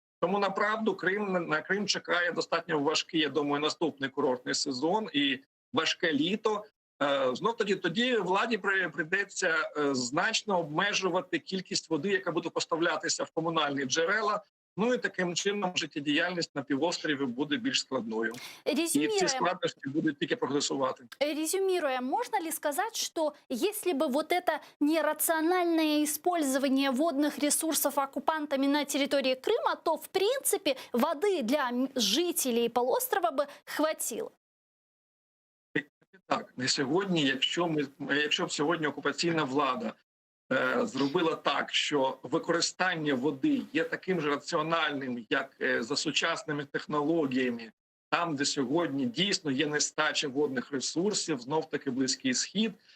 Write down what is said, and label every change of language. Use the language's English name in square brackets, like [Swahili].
[Ukrainian] Тому, направду, на Крим чекає достатньо важкий, я думаю, наступний курортний сезон і важке літо. Знов тоді владі прийдеться значно обмежувати кількість води, яка буде поставлятися в комунальні джерела. Ну і таким чином життєдіяльність на півострові буде більш складною. І ці складності будуть тільки прогресувати. [Russian] Резюмируя, можно ли сказать, что если бы вот это нерациональное использование водных ресурсов оккупантами на территории Крыма, то в принципе воды для жителей полуострова бы хватило? [Ukrainian] Так, на сьогодні, якщо б сьогодні окупаційна влада зробила так, що використання води є таким ж раціональним, як за сучасними технологіями, там, де сьогодні дійсно є нестача водних ресурсів, знов-таки Близький Схід,